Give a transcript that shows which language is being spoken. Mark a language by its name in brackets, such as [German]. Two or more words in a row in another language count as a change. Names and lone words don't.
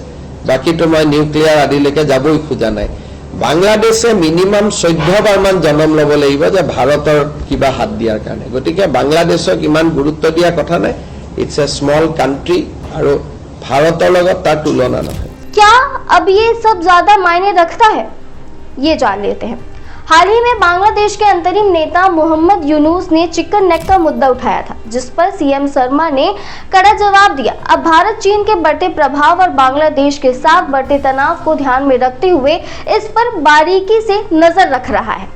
[Assamese] বাকিটো মই নিউক্লিয়াৰ আদিলৈকে যাবই খোজা নাই। বাংলাদেশে মিনিমাম 14 বাৰমান জন্ম ল'ব লাগিব যে ভাৰতৰ কিবা হাত দিয়াৰ কাৰণে। গতিকে বাংলাদেশক ইমান গুৰুত্ব দিয়া কথা নাই। [English] it's a small country [Assamese] আৰু ভাৰতৰ লগত তাৰ তুলনা নহয়। [Hindi] क्या अब ये सब ज्यादा मायने रखता है, ये जान लेते हैं। हाल ही में बांग्लादेश के अंतरिम नेता मोहम्मद यूनुस ने [English] chicken neck [Hindi] का मुद्दा उठाया था, जिस पर सीएम शर्मा ने कड़ा जवाब दिया। अब भारत चीन के बढ़ते प्रभाव और बांग्लादेश के साथ बढ़ते तनाव को ध्यान में रखते हुए इस पर बारीकी से नजर रख रहा है।